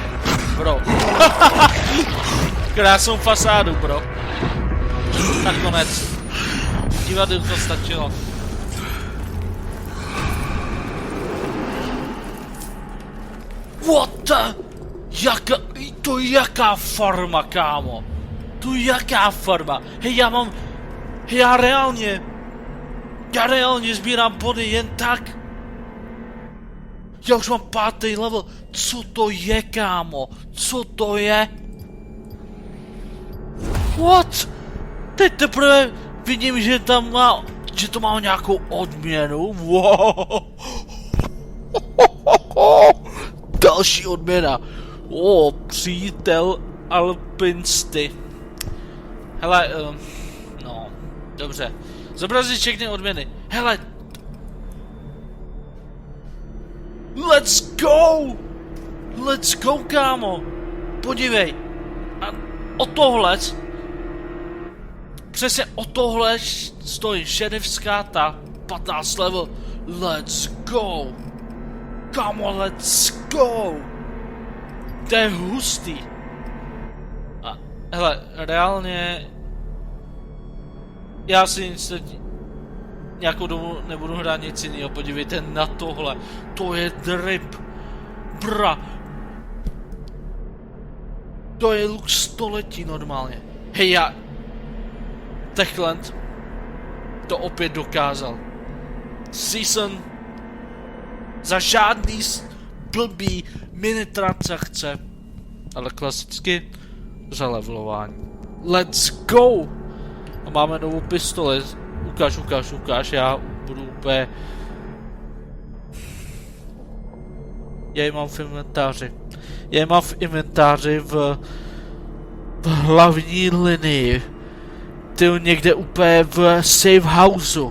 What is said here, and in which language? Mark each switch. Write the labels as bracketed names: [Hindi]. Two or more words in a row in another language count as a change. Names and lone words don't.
[Czech] Bro. Krásnou fasádu, bro. Nakonec. Divadlu to stačilo. [English] What the? [Czech] Jaká farma, kámo? Jaká farma? Hej, já reálně sbírám body jen tak. Já už mám 5. level. Co to je, kámo? Co to je? What? Teď teprve vidím, že tam má, že to má nějakou odměnu. Wow. Další odměna. Přítel alpinsty. Hele, no, dobře. Zobrazit všechny odměny. Hele. [English] Let's go! Let's go, [Czech] kámo! Podívej. A o tohle... Přesně o tohle stojí šerifská ta 15 level. [English] Let's go! Kámo, let's go! [Czech] To je hustý. A hele, reálně... Já si nic teď... Nějakou dobu nebudu hrát nic jiného, podívejte na tohle. To je drip. Bra. To je look století normálně. Hej, já... Techland to opět dokázal. Season za žádný blbý mini transakce, ale klasicky za levelování. [English] Let's go! [Czech] A máme novou pistoli. Ukáž, já budu úplně... Já ji mám v inventáři. Já ji mám v inventáři v hlavní linii. Ty někde úplně v [English] safe houseu.